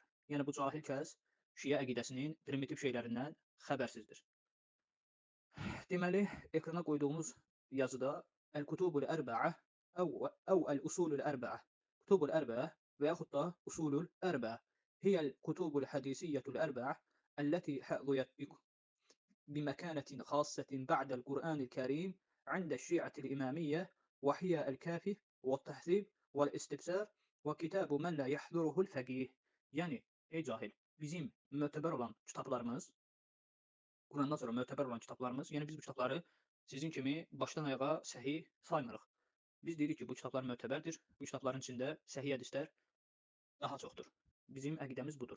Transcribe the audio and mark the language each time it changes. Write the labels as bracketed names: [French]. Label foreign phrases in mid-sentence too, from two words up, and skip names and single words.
[Azerbaijani] Yəni, bu cahil kəs şiə əqidəsinin primitiv şeylərindən xəbərsizdir. Deməli, ekrana qoyduğumuz yazıda Əl-Kutubul Ərbə'ə Əl-Usulul Ərbə'ə Kutubul Ərbə'ə və yaxud da Usulul Ərbə'ə Hiyəl Kutubul Hədisiyyətul Ərbə'ə [Arabic] التي حظيت بمكانة خاصة بعد القرآن الكريم عند الشيعة الإمامية وهي الكافي والتهذيب والاستبصار وكتاب من لا يحضره الفقيه. [Azerbaijani] Yəni, ey cahil, bizim mötəbər olan kitablarımız, Qurandan sonra mötəbər olan kitablarımız, yəni biz bu kitabları sizin kimi başdan ayağa səhih saymırıq. Biz deyirik ki, bu kitablar mötəbərdir, bu kitabların içində səhih hədislər daha çoxdur. Bizim əqidəmiz budur.